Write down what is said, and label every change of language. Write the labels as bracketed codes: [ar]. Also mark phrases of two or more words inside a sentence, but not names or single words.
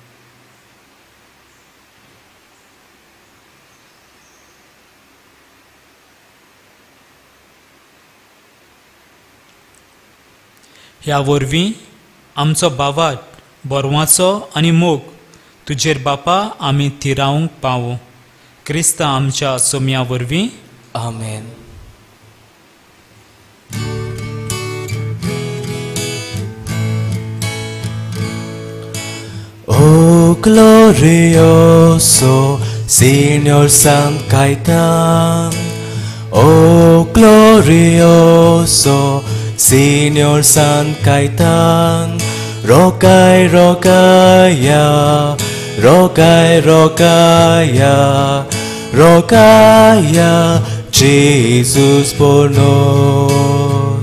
[kok] ह्या वरवीं आमचो बावाट बोरवाचो आनी मोग तुजेर बापा आमी थिरावंक पावूं. क्रिस्त आमच्या सोम्या वरवीं. आमेन. [pt] Oh glorioso Señor San Caetán, oh glorioso Señor San Caetán, rogay, rogaya, rogay, rogaya, rogaya, Jesus por nos.